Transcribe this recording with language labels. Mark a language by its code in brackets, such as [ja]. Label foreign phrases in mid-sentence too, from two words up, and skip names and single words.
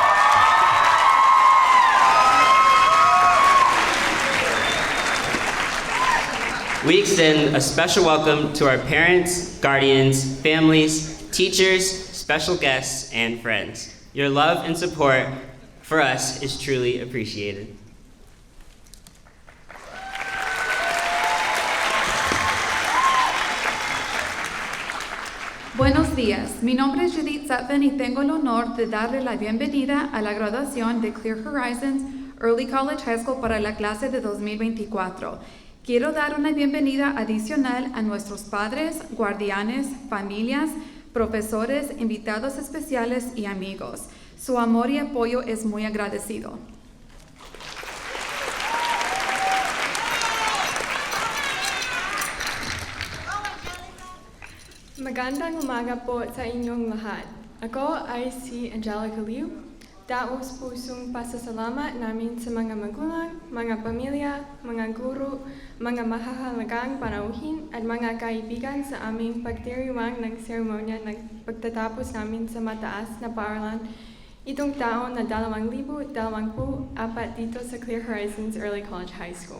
[en] We extend a special welcome to our parents, guardians, families, teachers, special guests, and friends. Your love and support for us is truly appreciated. [es] Buenos días, mi nombre es Judith Sutphin y tengo el honor de darle la bienvenida a la graduación de Clear Horizons Early College High School para la clase de 2024. Quiero dar una bienvenida adicional a nuestros padres, guardianes, familias, profesores, invitados especiales y amigos. Su amor y apoyo es muy agradecido. [tl] Magandang umaga po sa inyong lahat. Ako ay si Angelica Liu. Taos pusong pasasalamat namin sa mga magulang, mga pamilya, mga guro, mga mahahalagang panauhin at mga kaibigan sa aming pagdiriwang ng seremonya ng pagtatapos namin sa mataas na paaralan itong taon na 2024 dito sa Clear Horizons Early College High School.